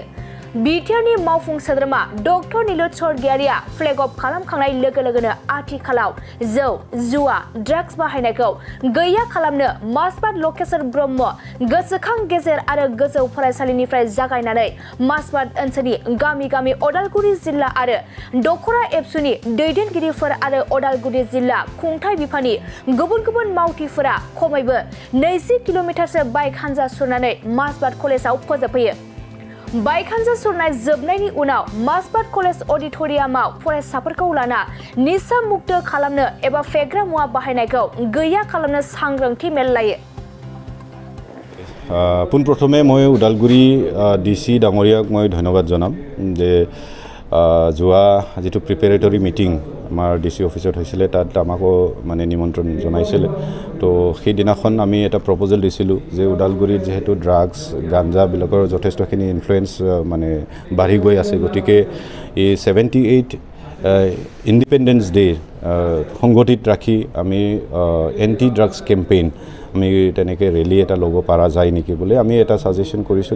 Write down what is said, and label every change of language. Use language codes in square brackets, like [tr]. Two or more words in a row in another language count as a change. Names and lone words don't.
[brx] बिटिआरनि मावफुं सोद्रोमा डक्टर नीलज स्वर्गियारिया [en] flag off [brx] खालामखांनाय लोगो लोगोनो आथिखालाव जौ जुवा ड्राग्स बाहायनायखौ गैया खालामनो मासबाद लकेश्वर ब्रह्म गोसोखां गेजेर आरो गोजौ फरायसालिनिफ्राय जागायनानै मासबाद ओनसोलनि गामि गामि अदालगुरि जिल्ला आरो दखरा एबसुनि दैदेनगिरिफोर आरो अदालगुरि जिल्ला खुंथाय बिफाननि गुबुन गुबुन मावथिफोरा खमैबो 20 किल'मिटारसो बाइक हानजा सुरनानै मासबाद कलेजाव फोजोबफैयो। बाइक हानजा सुरनाय जोबनायनि उनाव मासबाद कलेज अडिटोरियामाव फरायसाफोरखौ लाना निसा मुक्त खालामनो एबा फेग्रा मुवा बाहायनायखौ गैया खालामनो सांग्रांथि मेल लायो। [as] পোনপ্ৰথমে মই ওদালগুৰি ডিসি ডাঙৰীয়াক মই ধন্যবাদ জনাম যে যোৱা যেটো [en] preparatory meeting [as] আমাৰ ডিসি অফিসত হৈছিলে তাত আমাকো মানে নিমন্ত্ৰণ জনাইছিলে। তো সেই দিনাখন আমি এটা প্ৰপ'জাল দিছিলো যে ওদালগুৰিত যেহেতু ড্ৰাগছ গাঞ্জা বিলাকৰ যথেষ্টখিনি ইনফ্লুৱেন্স মানে বাঢ়ি গৈ আছে, গতিকে এই 78 [en] independence day [as] সংগঠিত ৰাখি আমি [en] anti drugs campaign [as] আমি তেনেকৈ ৰেলি এটা ল'ব পৰা যায় নেকি বুলি আমি এটা সাজেশ্যন কৰিছিলোঁ।